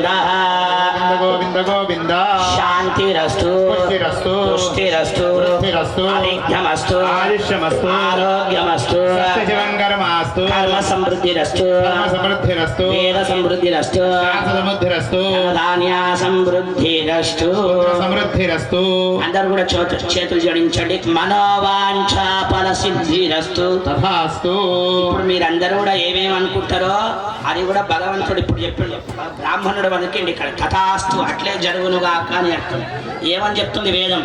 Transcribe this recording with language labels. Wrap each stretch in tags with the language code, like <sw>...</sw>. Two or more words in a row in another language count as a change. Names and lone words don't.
<sa>गोविन्द गोविन्द शांतिरस्तु पुष्टिरस्तु तुष्टिरस्तु वृद्धिरस्तु आरोग्यमस्तु आयुष्यमस्तु आरोग्यमस्तु सत्यशिवं कर्मास्तु कर्म समृद्धिरस्तु कर्म समृद्धिरस्तु वेद समृद्धिरस्तु समुद्धिरस्तु ధాన్య సమృద్ధిరస్తు సమృద్ధిరస్తు</sa> <te>అందరూ కూడా చేతులు జోడించండి</te> <sa>మనోవాంఛ ఫల సిద్ధిరస్తు తథాస్తు</sa> <te>ఇప్పుడు మీరందరూ కూడా ఏమేమి అనుకుంటారో అది కూడా భగవంతుడు ఇప్పుడు చెప్పిండు బ్రాహ్మణుడు అనుకోండి ఇక్కడ తథాస్తు అట్లే జరుగునుగా అని అర్థం ఏమని చెప్తుంది వేదం</te>